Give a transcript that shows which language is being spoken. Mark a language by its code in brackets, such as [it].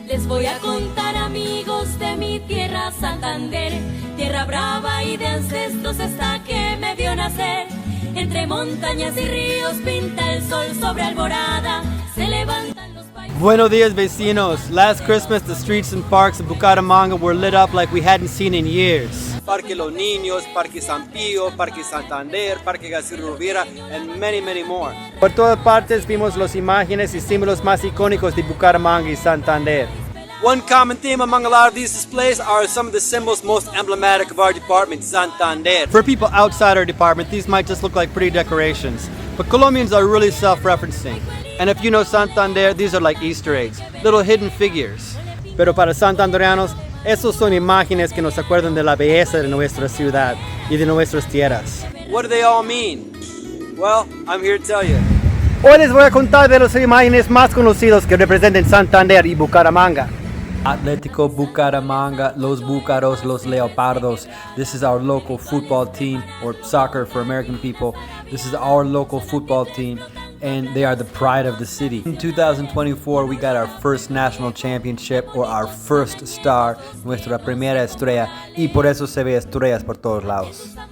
[es] voy a contar, amigos, de mi tierra Santander, tierra brava y de ancestros hasta que me vio nacer. Entre montañas y ríos pinta el sol sobre alborada, se levantan los paisajes. Buenos días, vecinos. [en] Last Christmas, the streets and parks of Bucaramanga were lit up like we hadn't seen in years. [es] Parque Los Niños, Parque San Pío, Parque Santander, Parque García Rovira, [en] and many, many more. [es] Por todas partes vimos las imágenes y símbolos más icónicos de Bucaramanga y Santander. [en] One common theme among a lot of these displays are some of the symbols most emblematic of our department, Santander. For people outside our department, these might just look like pretty decorations, but Colombians are really self-referencing. And if you know Santander, these are like Easter eggs, little hidden figures. [es] Pero para santandereanos, esos son imágenes que nos acuerdan de la belleza de nuestra ciudad y de nuestras tierras. [en] What do they all mean? Well, I'm here to tell you. [es] Hoy les voy a contar de las imágenes más conocidas que representan Santander y Bucaramanga. Atlético Bucaramanga, los BUCAROS, los Leopardos. [en] This is our local football team, or soccer for American people. This is our local football team, and they are the pride of the city. In 2024, we got our first national championship, or our first star, [es] nuestra primera estrella, y por eso se ve estrellas por todos lados.